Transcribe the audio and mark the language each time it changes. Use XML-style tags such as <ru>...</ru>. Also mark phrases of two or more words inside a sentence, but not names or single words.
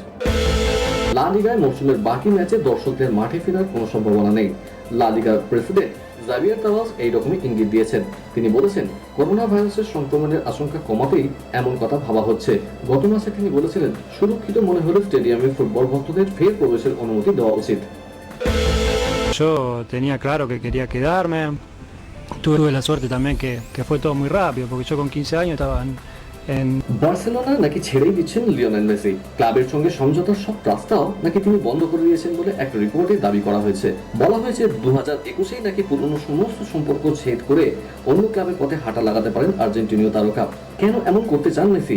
<bn>লা লিগায় মৌসুমের বাকি ম্যাচে দর্শকদের মাঠে ফেরার কোনো সম্ভাবনা নেই। লা লিগার প্রেসিডেন্ট জাভিয়ার তাবাস এই রকমই ইঙ্গিত দিয়েছেন। তিনি বলেছেন, করোনা ভাইরাসের সংক্রমণের আশঙ্কা কমাতেই এমন কথা ভাবা হচ্ছে। গত মাসে তিনি বলেছিলেন, সুরক্ষিত মনে হলে স্টেডিয়ামে ফুটবল ভক্তদের ফের প্রবেশের অনুমতি দেওয়া উচিত।</bn> <es>Yo tenía claro que quería quedarme. Tuve la suerte también que fue todo muy rápido, porque yo con 15 años estaba en</es> <bn>বার্সেলোনা নাকি ছেড়েই দিচ্ছেন লিওনেল মেসি, ক্লাবের সঙ্গে সমঝোতার সব রাস্তাও নাকি তিনি বন্ধ করে দিয়েছেন বলে এক রিপোর্টে দাবি করা হয়েছে। বলা হয়েছে 2021-এই নাকি পুরনো সমস্ত সম্পর্ক ছেদ করে অন্য ক্লাবের পথে হাঁটা লাগাতে পারেন আর্জেন্টিনীয় তারকা। কেন এমন করতে চান মেসি?</bn>